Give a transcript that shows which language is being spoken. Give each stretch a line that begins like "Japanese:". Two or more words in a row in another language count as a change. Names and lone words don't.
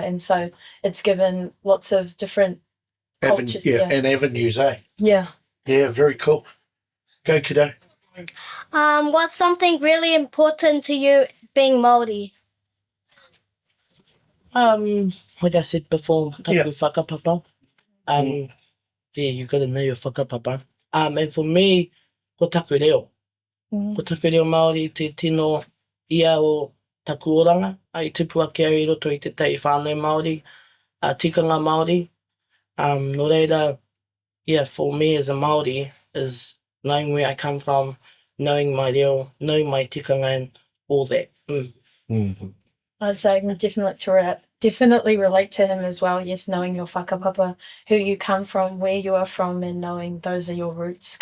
English: And so it's given lots of different cultures. And avenues, eh? Yeah. Yeah, very cool. Go, kiddo. What's something really important to you being Māori? Like I said before,
Māori: taku whakapapa.
English: You got to know your whakapapa. And for me,
Māori: ko taku reo. Ko taku reo Māori, te tino ia o taku oranga, ai tupu ake au I roto I te tei whānau Māori, tikanga Māori. No reira,
English: for me as a Māori, is knowing where I come from, knowing my reo, knowing my tikanga and all that. I'd say I can definitely relate to him as well. Yes, knowing your whakapapa, who you come from, where you are from, and knowing those are your roots.